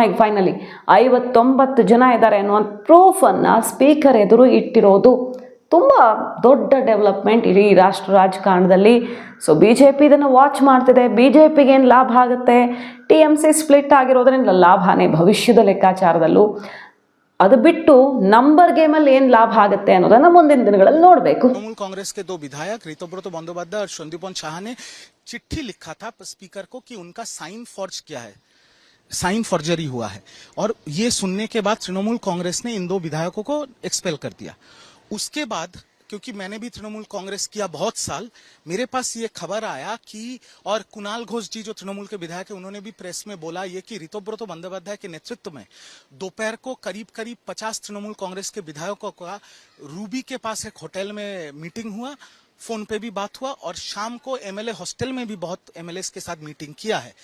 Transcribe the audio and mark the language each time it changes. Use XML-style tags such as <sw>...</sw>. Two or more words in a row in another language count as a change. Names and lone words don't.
<kn>ಈಗ ಫೈನಲಿ 59 ಜನ ಇದ್ದಾರೆ ಅನ್ನುವಂಥ ಪ್ರೂಫನ್ನು ಸ್ಪೀಕರ್ ಎದುರು ಇಟ್ಟಿರೋದು ತುಂಬ ದೊಡ್ಡ ಡೆವಲಪ್ಮೆಂಟ್ ಇಡೀ ರಾಷ್ಟ್ರ ರಾಜಕಾರಣದಲ್ಲಿ. ಸೊ BJP ಇದನ್ನು ವಾಚ್ ಮಾಡ್ತಿದೆ. BJPಗೆ ಏನು ಲಾಭ ಆಗುತ್ತೆ? TMC ಸ್ಪ್ಲಿಟ್ ಆಗಿರೋದ್ರಿಂದ ಲಾಭನೇ ಭವಿಷ್ಯದ ಲೆಕ್ಕಾಚಾರದಲ್ಲೂ. ಅದು ಬಿಟ್ಟು ನಂಬರ್ ಗೇಮಲ್ಲಿ ಏನು ಲಾಭ ಆಗುತ್ತೆ ಅನ್ನೋದನ್ನ ಮುಂದಿನ ದಿನಗಳಲ್ಲಿ ನೋಡಬೇಕು.</kn> <hi>तृणमूल कांग्रेस के 2 विधायक ऋतव्रत बंदोपाध्याय और संदीपन शाह ने चिट्ठी लिखा था स्पीकर को कि उनका</hi> <en>sign forge</en> <hi>किया है,</hi> <en>sign forgery</en> <hi>हुआ है, और ये सुनने के बाद तृणमूल कांग्रेस ने इन 2 विधायकों को एक्सपेल कर दिया. उसके बाद क्योंकि मैंने भी तृणमूल कांग्रेस किया बहुत साल, मेरे पास ये खबर आया कि, और कुणाल घोष जी जो तृणमूल के विधायक है उन्होंने भी प्रेस में बोला ये कि ऋतव्रत बंदोपाध्याय के नेतृत्व में दोपहर को करीब 50 तृणमूल कांग्रेस के विधायकों का रूबी के पास एक होटल में मीटिंग हुआ, फोन पे भी बात हुआ, और शाम को</hi> <en>MLA hostel</en> <hi>में भी बहुत MLAs के साथ मीटिंग किया है.</hi>